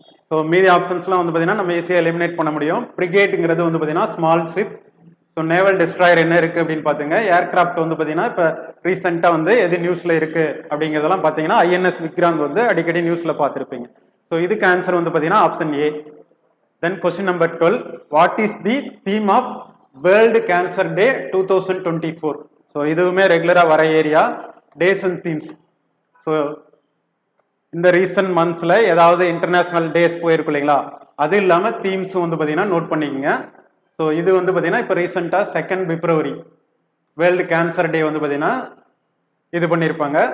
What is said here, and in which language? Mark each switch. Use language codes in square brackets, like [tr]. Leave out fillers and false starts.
[ta] So மீதி ஆப்ஷன்ஸ்லாம் வந்து பார்த்தீங்கன்னா நம்ம ஈஸியாக எலிமினேட் பண்ண முடியும். பிரிகேட்டுங்கிறது வந்து பார்த்தீங்கன்னா small ship. So naval destroyer என்ன இருக்குது அப்படின்னு பார்த்துங்க. ஏர்கிராஃப்ட் வந்து பார்த்தீங்கன்னா இப்போ ரீசெண்டாக வந்து எது நியூஸில் இருக்குது அப்படிங்கிறதெல்லாம் பார்த்தீங்கன்னா INS விக்ராந்த் வந்து அடிக்கடி நியூஸில் பார்த்துருப்பீங்க. ஸோ இதுக்கு ஆன்சர் வந்து பார்த்தீங்கன்னா option A. [en] Then question number 12, what is the theme of World Cancer Day 2024? [ta] So இதுவுமே ரெகுலரா வர area, days and themes. So இந்த ரீசன்ட் மந்த்ஸ்ல ஏதாவது இன்டர்நேஷனல் டேஸ் போயிருக்கு இல்லைங்களா, அது இல்லாமல் தீம்ஸும் வந்து பார்த்தீங்கன்னா நோட் பண்ணிக்கோங்க. ஸோ இது வந்து பார்த்தீங்கன்னா இப்போ ரீசெண்டாக 2 பிப்ரவரி வேர்ல்டு கேன்சர் டே வந்து பார்த்தீங்கன்னா இது பண்ணியிருப்பாங்க.